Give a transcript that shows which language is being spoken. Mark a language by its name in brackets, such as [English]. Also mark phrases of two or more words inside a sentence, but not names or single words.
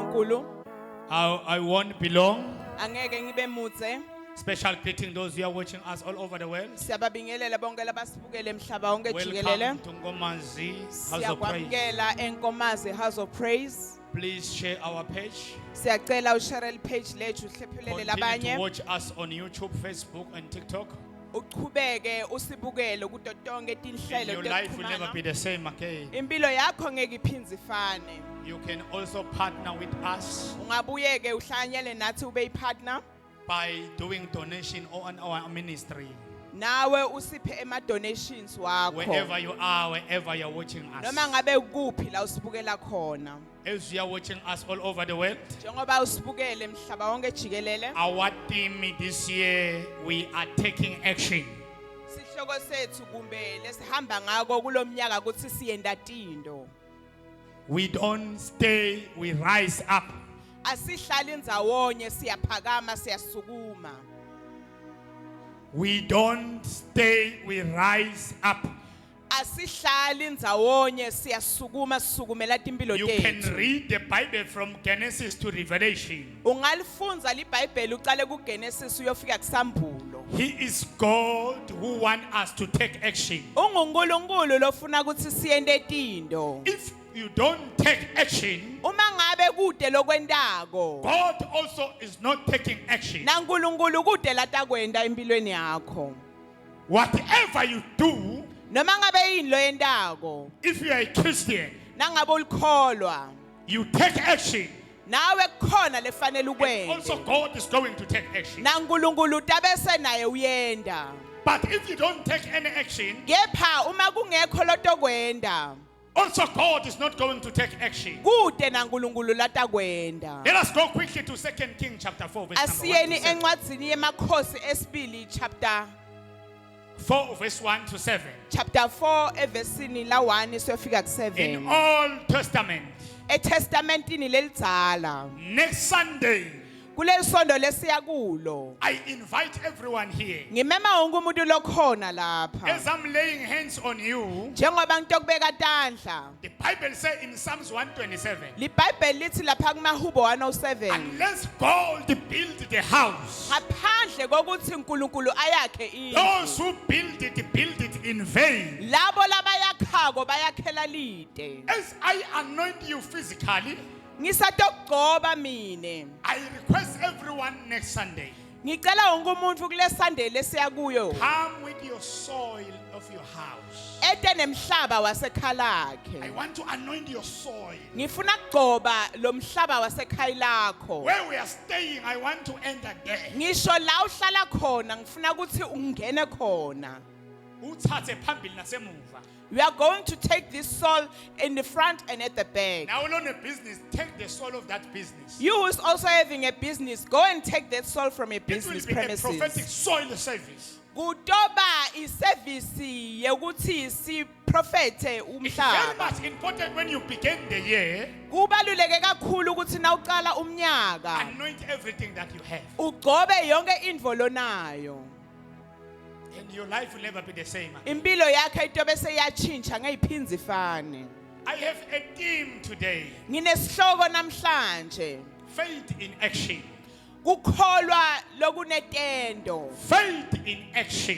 [Swati] uNkulunkulu. [English] I won't be long. [Swati] Angeke ngibe mutse. [English] Special greeting those who are watching us all over the world. [Swati] Siyababingelela bonke labasibukele emhlaba wonke jikelele. [English] Welcome to Ngomazi House of Praise. [Swati] Siyakwamukela eNkomazi House of Praise. [English] Please share our page. [Swati] Siyacela ushare page lethu uhlephulele [English] Continue [Swati] labanye. [English] to watch us on YouTube, Facebook, and TikTok. [Swati] Uqhubeke usibukele kudo tonke tinhlelo [English] Your life will never [Swati] zokuxhumana. [English] be the same again. [Swati] Impilo yakho ngeke iphindze ifane. [English] You can also partner with us [Swati] Ungabuyeke uhlanyele nathi ube ipartner. [English] by doing donation on our ministry. [Swati] Nawe usiphe ema donations wakho. [English] Wherever you are, wherever you're watching us. [Swati] Noma ngabe kuphi la usibukela khona. [English] As you are watching us all over the world, [Swati] Njengoba usibukele emhlaba wonke jikelele. [English] our theme this year, we are taking action. [Swati] Sihloko sethu kumbe lesihamba ngako kulomnyaka ukuthi siyenda tindo. [English] We don't stay, we rise up. [Swati] Asihlali ndzawonye siyaphakama siyasukuma. [English] We don't stay, we rise up. [Swati] Asihlali ndzawonye siyasukuma sisukumela timpilo [English] You can [Swati] tethu. [English] read the Bible from Genesis to Revelation. [Swati] Ungalifunza liBhayibheli uqale kuGenesis uyofika kuSambulo. [English] He is God who wants us to take action. [Swati] UNkulunkulu lofuna ukuthi siyende tindo. [English] If you don't take action, [Swati] Uma ngabe kude lokwendako, [English] God also is not taking action. [Swati] naNkulunkulu kude latakwenda empilweni yakho. [English] Whatever you do, [Swati] Noma ngabe yini lo yendako, [English] if you are a Christian, [Swati] nangabe ulikholwa, [English] you take action. [Swati] nawe kukhona lefanele [English] Also, [Swati] ukwenda. [English] God is going to take action. [Swati] naNkulunkulu tabese naye uyenda. [English] But if you don't take any action, [Swati] Kepha uma kungekho lotokwenda, [English] also God is not going to take action. [Swati] kude naNkulunkulu latakwenda. [English] Let us go quickly to 2 Kings chapter 4, verse number 1 [Swati] Asiyeni [English] to 7. [Swati] encwadzini yemakhosi esibili chapter [English] 4 verse 1 to 7. [Swati] 4 evesini la 1 siyofika ku [English] In [Swati] 7. [English] Old Testament, [Swati] eTestamentini lelidzala. [English] next Sunday, [Swati] Kuleli sondo lesiya kulo. [English] I invite everyone here. [Swati] Ngimema wonke umuntu lokhona lapha. [English] As I'm laying hands on you, [Swati] Njengoba ngitokubeka tandla. [English] the Bible says in Psalms 127, [Swati] LiBhayibheli lithi lapha kumaHubo 107. [English] unless God build the house, [Swati] Ngaphandle kokuthi uNkulunkulu ayakhe [English] those [Swati] indlu. [English] who build it in vain. [Swati] Labo labayakhako bayakhela lide. [English] As I anoint you physically, [Swati] Ngisatokugcoba mine. [English] I request everyone next Sunday, [Swati] Ngicela wonke umuntu kule Sunday lesiya kuyo. [English] come with your soil of your house. [Swati] Ete nemhlaba [English] I [Swati] wasekhalakhe. [English] want to anoint your soil. [Swati] Ngifuna kugcoba lo mhlaba wasekhaya lakho. [English] Where we are staying, I want to enter there. [Swati] Ngisho la uhlala khona ngifuna ukuthi ungene khona. Uthathe phambili nasemuva. [English] We are going to take this soul in the front and at the back. Now on a business, take the soul of that business. You who is also having a business, go and take that soul from a It will business be a prophetic premises. soil service. [Swati] Kutoba iservice yokuthi si prophethe [English] It's very [Swati] umhlaba. [English] much important when you begin the year, [Swati] Kubaluleke kakhulu ukuthi nawuqala umnyaka [English] anoint everything that you have. [Swati] ugcobe yonke indvo lonayo. [English] And your life will never be the same. [Swati] Impilo yakhe itobe seyatshintsha ngayiphinzi ifane. [English] I have a theme today. [Swati] Nginesihloko namhlanje. [English] Faith in action. [Swati] Kukholwa lokunetendo. [English] Faith in action.